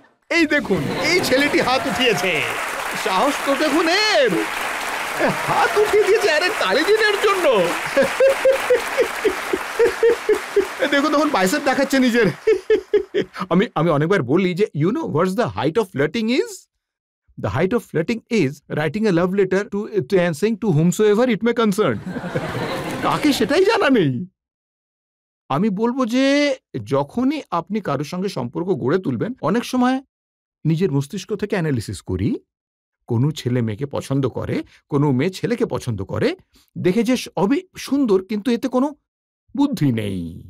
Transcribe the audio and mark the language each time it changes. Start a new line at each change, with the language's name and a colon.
Bangla: এই দেখুন, এই ছেলেটি হাত উঠিয়েছে, সাহস তো দেখুন এর, হাত উঠিয়ে দিয়েছে আরে তালি দিনের জন্য। দেখুন তখন বাইসেপ দেখাচ্ছে নিজের। আমি অনেকবার বলি যে
English: You know what's the height of flirting is? The height of flirting is writing a love letter to saying to whomsoever it may concern.
Bangla: কাকে সেটাই জানা নেই। আমি বলবো যে যখনই আপনি কারোর সঙ্গে সম্পর্ক গড়ে তুলবেন, অনেক সময় নিজের মস্তিষ্ক থেকে অ্যানালিসিস করি, কোনো ছেলে মেয়েকে পছন্দ করে, কোনো মেয়ে ছেলেকে পছন্দ করে, দেখে যে সবই সুন্দর কিন্তু এতে কোনো বুদ্ধি নেই।